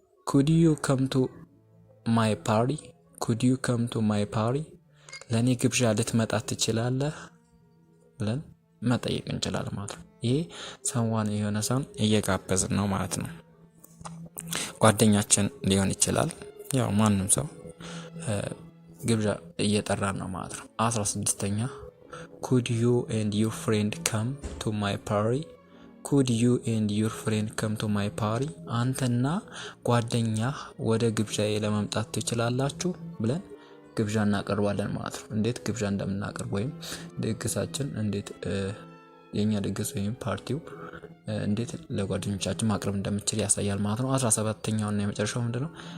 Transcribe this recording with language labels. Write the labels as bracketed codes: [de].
[en] ኩድ ዩ ከም ቱ ማይ ፓርቲ። ኩድ ዩ ከም ቱ ማይ ፓርቲ [am] ለኔ ግብዣ ልትመጣ ትችላለህ ብለን መጠየቅ እንችላለን ማለት ነው። ይሄ ሰዋን የሆነ ሰው እየጋበዝን ነው ማለት ነው። ጓደኛችን ሊሆን ይችላል፣ ያው ማንም ሰው ግብዣ እየጠራን ነው ማለት ነው። 16ኛ [en] could you and your friend come to my party? could you and your friend come to my party? [am] አንተና ጓደኛህ ወደ ግብዣዬ ለመምጣት ትችላላችሁ ብለን ግብዣ እናቀርባለን ማለት ነው። እንዴት ግብዣ እንደምናቀርብ ወይም ድግሳችን እንዴት የኛ ድግስ ወይም ፓርቲው እንዴት ለጓደኞቻችን ማቅረብ እንደምንችል ያሳያል ማለት ነው። 17ኛው እና የመጨረሻው ምንድነው?